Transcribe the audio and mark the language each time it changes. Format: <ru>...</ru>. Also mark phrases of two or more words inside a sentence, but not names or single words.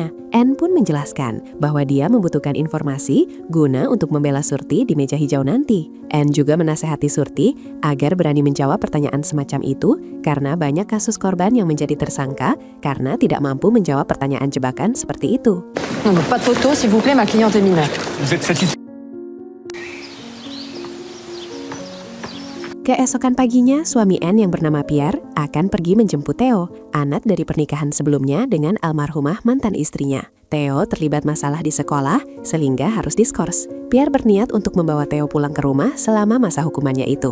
<id>Anne pun menjelaskan bahwa dia membutuhkan informasi guna untuk membela Surti di meja hijau nanti. Anne juga menasehati Surti agar berani menjawab pertanyaan semacam itu karena banyak kasus korban yang menjadi tersangka karena tidak mampu menjawab pertanyaan jebakan seperti itu.</id> <fr>Pas de photo, s'il vous plaît, ma cliente est mineure. Vous êtes satisfait?</fr> <id>Keesokan paginya, suami Anne yang bernama Pierre akan pergi menjemput Theo, anak dari pernikahan sebelumnya dengan almarhumah mantan istrinya. Theo terlibat masalah di sekolah, sehingga harus diskors. Pierre berniat untuk membawa Theo pulang ke rumah selama masa hukumannya itu.</id>